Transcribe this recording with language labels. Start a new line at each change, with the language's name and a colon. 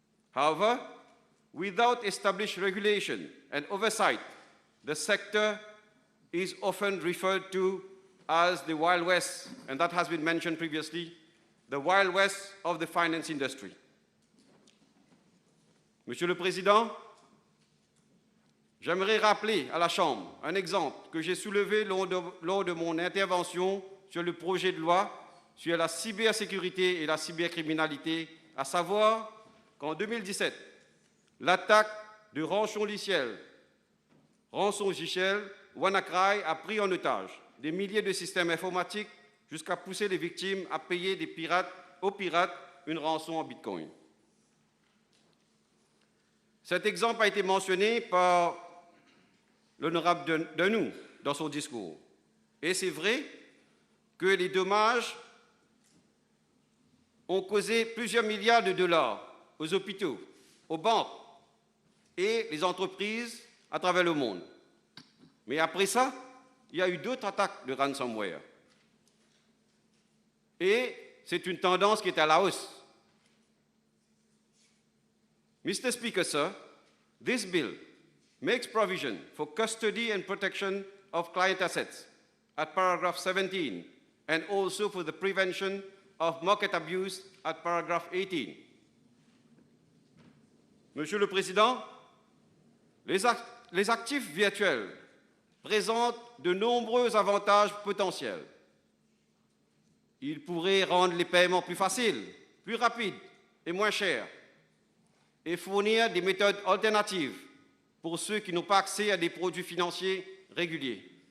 English: However, without established regulation and oversight, the sector is often referred to as the Wild West, and that has been mentioned previously, the Wild West of the finance industry.
French: Monsieur le Président, j'aimerais rappeler à la Chambre un exemple que j'ai soulevé lors de mon intervention sur le projet de loi sur la cybersécurité et la cybercriminalité, à savoir qu'en 2017, l'attaque de Ranchon-Liciel rançongiciel, WannaCry a pris en otage des milliers de systèmes informatiques jusqu'à pousser les victimes à payer aux pirates une rançon en Bitcoin. Cet exemple a été mentionné par l'honorable Denou dans son discours. Et c'est vrai que les dommages ont causé plusieurs milliards de dollars aux hôpitaux, aux banques et les entreprises à travers le monde. Mais après ça, il y a eu d'autres attaques de ransomware. Et c'est une tendance qui est à la hausse.
English: Mr. Speaker, sir, this bill makes provision for custody and protection of client assets at paragraph 17 and also for the prevention of market abuse at paragraph 18.
French: Monsieur le Président, les actifs virtuels présentent de nombreux avantages potentiels. Ils pourraient rendre les paiements plus faciles, plus rapides et moins chers, et fournir des méthodes alternatives pour ceux qui n'ont pas accès à des produits financiers réguliers.